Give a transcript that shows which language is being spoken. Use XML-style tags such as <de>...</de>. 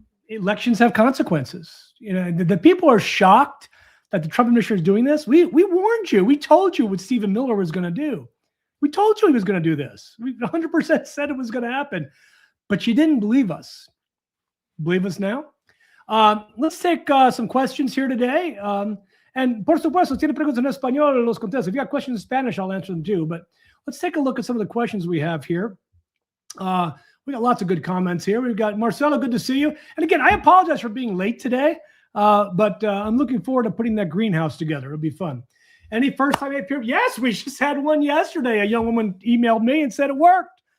<en>Elections have consequences. The people are shocked that the Trump administration is doing this. We warned you. We told you what Stephen Miller was going to do. We told you he was going to do this. We 100% said it was going to happen, but you didn't believe us. Believe us now? Let's take some questions here today. And</en> <es>por supuesto, tiene preguntas en español, los contesto.</es> <en>If you got questions in Spanish, I'll answer them too. But let's take a look at some of the questions we have here. We got lots of good comments here. We've got Marcelo, good to see you. And again, I apologize for being late today, but I'm looking forward to putting that greenhouse together. It'll be fun. Any first-time appearance? Yes, we just had one yesterday. A young woman emailed me and said it worked.</en>